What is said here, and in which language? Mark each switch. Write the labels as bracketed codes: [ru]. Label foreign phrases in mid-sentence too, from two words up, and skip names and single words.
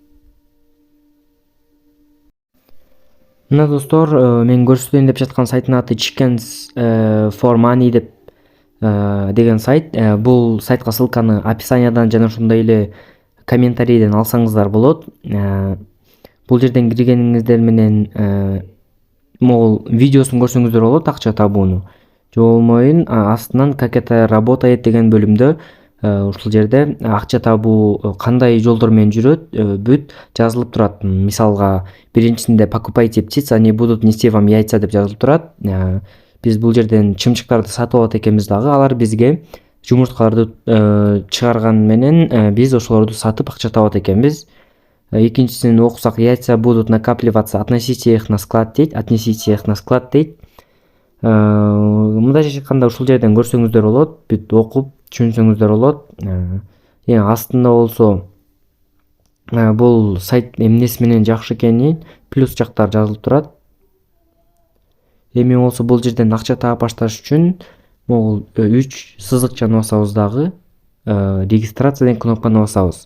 [ky] Мына достор, мен көрсөтөйүн деп жаткан сайттын аты Chickens for Money деген сайт. Бул сайтка ссылканы описаниядан жана ошондой эле комментарийден алсаңыздар болот. Бул жерден киргениңиздер менен могул видеосун көрсөңүздөр болот акча табууну. Же болбойбун астынан [ru] как это работает [ky] деген бөлүмдө ушул жерде акча табуу кандай жолдор менен жүрөт бүт жазылып турат. Мисалга биринчисинде [ru] покупайте птиц, они будут нести вам яйца [ky] деп жазылып турат. Биз бул жерден чымчыктарды сатып алат экенбиз дагы, алар бизге жумурткаларды чыгарган менен биз ошолорду сатып акча табат экенбиз. Экинчисин окусак, [ru] яйца будут накапливаться, относите их на склад дейт, отнесите их на склад дейт. [ky] Мындайча айтканда ушул жерден көрсөңүздөр болот, бүт окуп түшүнсөңүздөр болот. Астында болсо бул сайт эмнеси менен жакшы экени плюс жактар жазылып турат. Эми болсо бул жерден акча таап башташ үчүн могул 3 сызыкчаны басабыз дагы, регистрация деген кнопканы басабыз.